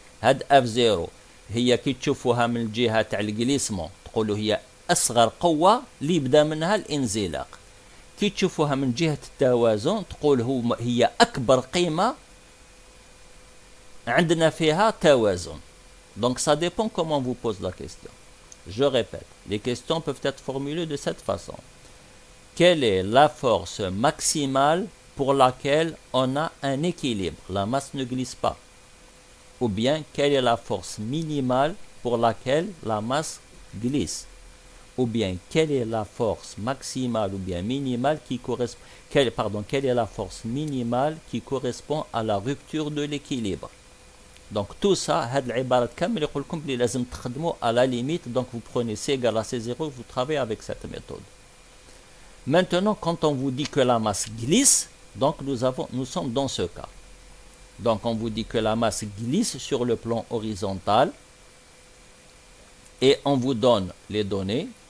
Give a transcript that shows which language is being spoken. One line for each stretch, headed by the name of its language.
Arabic: هاد F0 هي كي تشوفوها من الجهة تاع الجليسمون تقولوا هي أصغر قوة اللي يبدا منها الانزلاق. كي تشوفوها من جهة التوازن تقول هي أكبر قيمة عندنا فيها توازن.
French: Donc ça dépend comment on vous pose la question. Je répète, les questions peuvent être formulées de cette façon. Quelle est la force maximale pour laquelle on a un équilibre? La masse ne glisse pas. Ou bien, quelle est la force minimale pour laquelle la masse glisse? Ou bien, quelle est la force maximale ou bien minimale qui correspond... quelle est la force minimale qui correspond à la rupture de l'équilibre? Donc tout ça,
Arabic: هاد العبارات كامل يقول لكم بلي لازم تخدموا
French: à la limite. Donc vous prenez C égale à C0 et vous travaillez avec cette méthode. Maintenant, quand on vous dit que la masse glisse, donc nous sommes dans ce cas. Donc on vous dit que la masse glisse sur le plan horizontal et on vous donne les données.